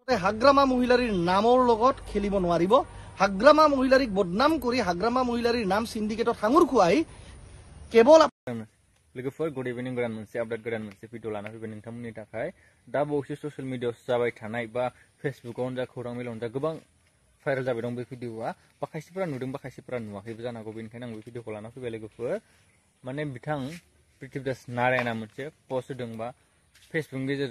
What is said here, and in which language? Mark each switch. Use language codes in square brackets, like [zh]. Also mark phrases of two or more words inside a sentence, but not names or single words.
[as] হাগ্ৰামা মহিলাৰীৰ নামৰ লগত খেলিব নোৱাৰিব। হাগ্ৰামা মহিলাৰীক বদনাম কৰি হাগ্ৰামা মহিলাৰীৰ নাম সিন্ডিকেটত হাঙুৰ খুৱাই কেৱল [brx] लोगोफोर [en] good evening [brx] गोदान मोनसे आपडेट गोदान मोनसे भिडिअ लाना फैबाय नोंथांमोननि थाखाय दा बावैसो ससियेल मिडियायाव जाबाय थानाय बा फेसबुकावनो जा खौरां बिलाइयावनो जा गोबां भाइरेल जाबाय दं बे भिडिअआ बा खायसेफोरा नुदों बा खायसेफोरा नुवाखैबो जानो हागौ बेनिखायनो आं बे भिडिअखौ लाना फैबाय लोगोफोर माने बिथां पृथ्वीदास नारायणआ मोनसे पस्ट होदों बा फेसबुकनि गेजेरजों